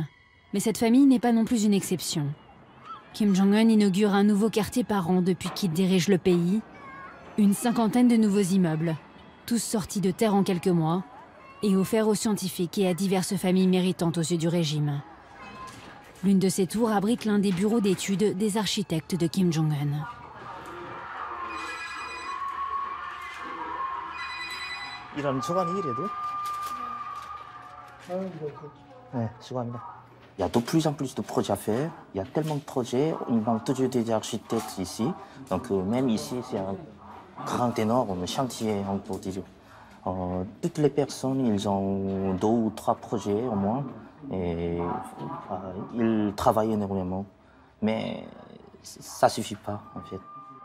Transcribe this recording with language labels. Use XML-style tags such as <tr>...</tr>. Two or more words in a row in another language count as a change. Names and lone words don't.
<fr>Mais cette famille n'est pas non plus une exception. Kim Jong-un inaugure un nouveau quartier par an depuis qu'il dirige le pays. Une 50aine de nouveaux immeubles, tous sortis de terre en quelques mois, et offerts aux scientifiques et à diverses familles méritantes aux yeux du régime. L'une de ces tours abrite l'un des bureaux d'études des architectes de Kim Jong-un.</fr> <ko>이런 소관이 이래도? 네, 수고합니다.</ko> <fr>Il y a de plus en plus de projets à faire. Il y a tellement de projets. Il manque toujours des architectes ici. Donc même ici, c'est un grand, énorme chantier, on peut dire. Toutes les personnes, ils ont 2 ou 3 projets au moins. Et ils travaillent énormément. Mais ça ne suffit pas, en fait.</fr>